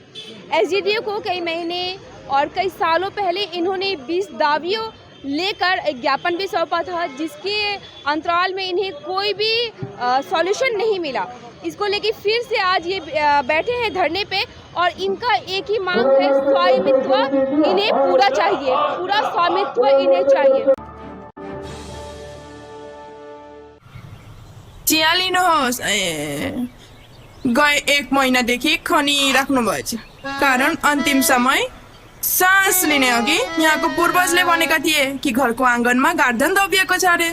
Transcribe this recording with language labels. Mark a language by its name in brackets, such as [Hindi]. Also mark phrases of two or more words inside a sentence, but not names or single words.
[Hindi] एसडीडीओ को कई महीने और कई सालों पहले इन्होंने 20 दावियों लेकर एक ज्ञापन भी सौंपा था, जिसके अंतराल में इन्हें कोई भी सॉल्यूशन नहीं मिला। इसको लेके फिर से आज ये बैठे हैं धरने पे और इनका एक ही मांग है, स्वामित्व इन्हें पूरा चाहिए, पूरा स्वामित्व इन्हें चाहिए। [Nepali] चिया लिनुहोस् गए 1 महिनादेखि खनिराख्नु भएछ, कारण अन्तिम समय सास लिने अघि यहाँको पूर्वजले भनेका थिए कि घरको आँगनमा गार्धन दबिएको छ अरे।